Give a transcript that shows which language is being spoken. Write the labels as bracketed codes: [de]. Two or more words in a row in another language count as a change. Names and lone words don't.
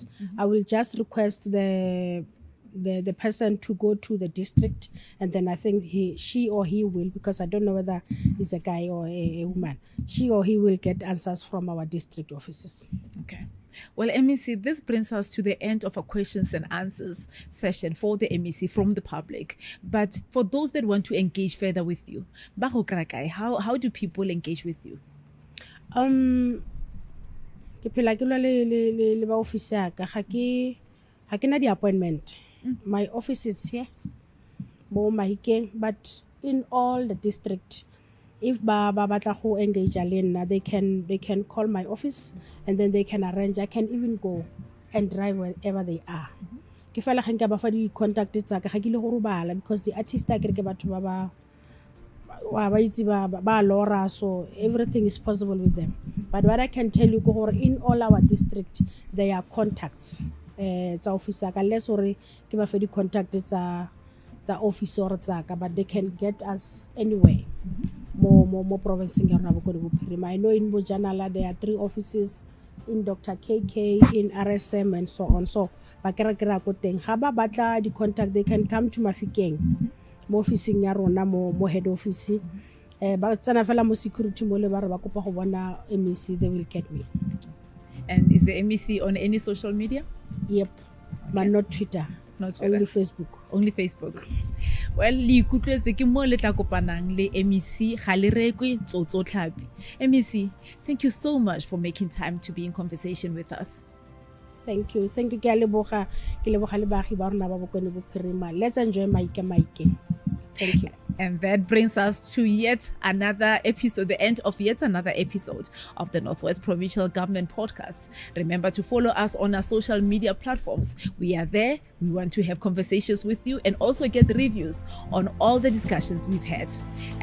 [en] I will just request the person to go to the district, and then I think she or he will, because I don't know whether it's a guy or a woman, she or he will get answers from our district offices. Okay. Well, MEC, this brings us to the end of a questions and answers session for the MEC from the public. But for those that want to engage further with you, how do people engage with you? [tn] Ke phela ke lwa le ba office ya ka, ga ke na di appointment. [en] My office is here, [tn] Mo Mahikeng, [en] but in all the district, if [tn] ba batla go engage alena, [en] they can call my office, and then they can arrange. I can even go and drive wherever they are. [tn] Ke fela ga nka ba fa di contact tsa ka, ga ke le go robala, [en] because the artist [tn] a ke batho ba itse ba lora, [en] so everything is possible with them. But what I can tell you go in all our district, there are contacts [tn] tsa office ka, less gore ke ba fa di contact tsa office or tsaka, [en] but they can get us anywhere. More province in I know in Bojanala there are 3 offices, in Dr. KK, in RSM, and so on. So [tn] bakera ko teng ha ba batla di contact, [en] they can come to Mafikeng, [tn] mo officing ya rona mo head office. [en] Ba tsana fela mo security mo le ba re ba kopa go bona MEC, they will get me. And is the MEC on any social media? Yep. but not Twitter. Not Twitter. Only Facebook. Only Facebook. Well, [tn] le ikutlwetse ke mo le tla kopanang le MEC ga le rekwe tsotso tlhapi. [en] MEC, thank you so much for making time to be in conversation with us. Thank you. [tn] Ke a leboga le baagi ba rona ba Bokone Bophirima. [en] Let's enjoy Maike. Thank you. And that brings us to yet another episode, the end of yet another episode of the Northwest Provincial Government Podcast. Remember to follow us on our social media platforms. We are there. We want to have conversations with you and also get reviews on all the discussions we've had.